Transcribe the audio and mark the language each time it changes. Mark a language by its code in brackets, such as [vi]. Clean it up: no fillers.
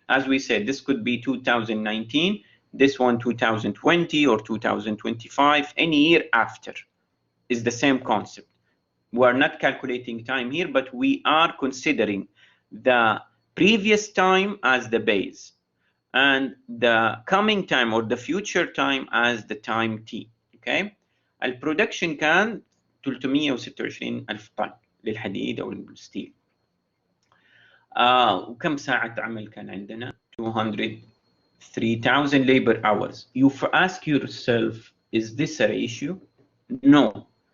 [en] As we said, this could be 2019, this one 2020 or 2025, any year after is the same concept. We are not calculating time here, but we are considering the previous time as the base and the coming time or the future time as the time T. Okay. [ar] البرودكشن كان 326,000 طن للحديد أو الستيل. وكم ساعة عمل كان عندنا؟ 203,000 [en] labor hours. You ask yourself, is this a ratio? No.